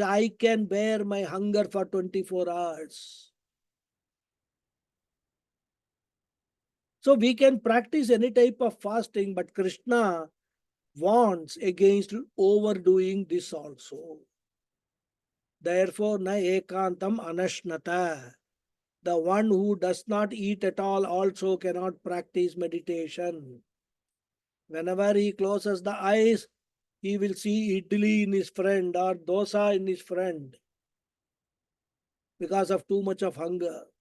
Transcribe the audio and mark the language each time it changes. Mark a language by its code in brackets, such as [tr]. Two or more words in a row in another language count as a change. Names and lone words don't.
[en] I can bear my hunger for 24 hours. So we can practice any type of fasting, but Krishna warns against overdoing this also. Therefore, [sa] na ekantam anashnata. [en] The one who does not eat at all also cannot practice meditation. Whenever he closes the eyes, he will see idli in his friend or dosa in his friend because of too much of hunger.